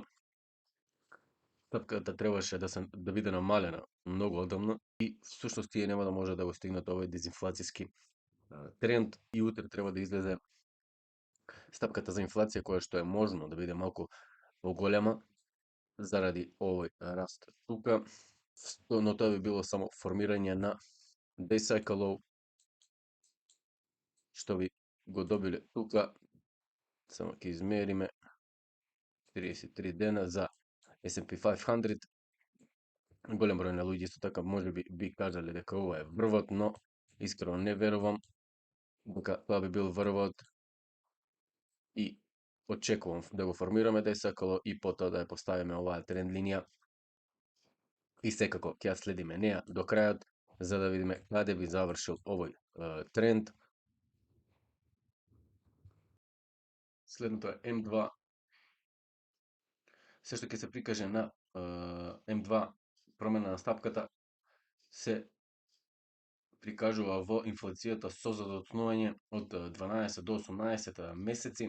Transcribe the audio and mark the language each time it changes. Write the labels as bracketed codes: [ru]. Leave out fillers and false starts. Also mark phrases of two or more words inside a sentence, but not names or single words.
[mk] Стапката требаше да биде намалена многу одамна и всушност тие нема да може да го стигнат овој дезинфлацијски тренд и утре треба да излезе стапката за инфлација која што е можно да биде малку поголема заради овој раст тука, но тоа би било само формирање на [en] day cycle low, [mk] што би го добиле тука. Само ќе измериме 33 дена за S&P 500. Голем број на луѓе исто така може би кажале дека ова е врвот, но искрено не верувам дека тоа би бил врвот и очекувам да го формираме [en] day cycle low [mk] и потоа да ја поставиме оваа тренд линија и секако ќе ја следиме неа до крајот за да видиме каде би завршил овој тренд. Следното е M2. Се што ќе се прикаже на M2 промена на стапката се прикажува во инфлацијата со задоцнување од 12 до 18 месеци.